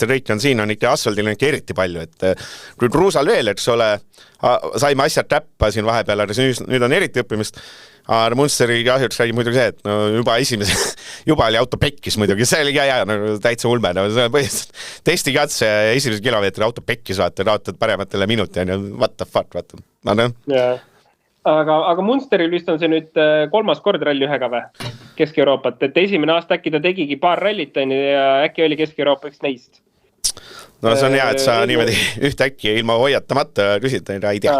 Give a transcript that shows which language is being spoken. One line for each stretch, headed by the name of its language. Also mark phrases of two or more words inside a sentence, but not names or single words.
Estonian: ja kõik on siin, on ikka asfaldil ikka eriti palju, et kui Kruusal veel, eks ole, saime asjad täppa siin vahepeal, aga nüüd on eriti õppimist, aga Munsteri kahjuks räägib muidugi see, et juba oli auto pekkis muidugi, see oli ka hea, täitsa ulme, põhimõtteliselt testikatse ja esimese kilomeetri auto pekkis, raatad parematele minuti,
English: what the fuck,
Estonian: vaata. Aga Munsteril vist on see nüüd 3. kord ralli ühega või? Kesk-Euroopat, et esimene aasta äkki ta tegigi paar rallit ja äkki oli Kesk-Euroopa üks neist. No see on hea, et sa niimoodi ühtäkki ilma hoiatamata küsid, ei tea.